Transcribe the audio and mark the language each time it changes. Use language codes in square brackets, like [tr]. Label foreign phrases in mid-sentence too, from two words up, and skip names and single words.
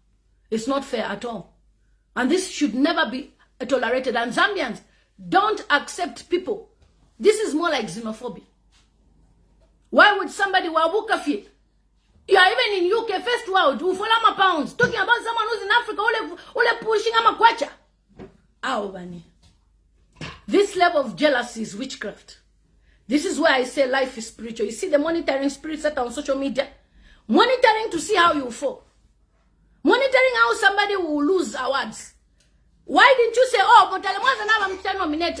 [en] It's not fair at all. And this should never be tolerated. And Zambians, don't accept people. This is more like xenophobia. Why would somebody [bem] wabuka fi? [en] You are even in UK, first world, ufulama pounds, talking about someone who's in Africa, [bem] ule pushing ama kwacha. [en] Bani. This level of jealousy is witchcraft. This is why I say life is spiritual. You see the monitoring spirits that are on social media? Monitoring to see how you fall. Monitoring how somebody will lose awards. Why didn't you say, oh, but I'm nominated.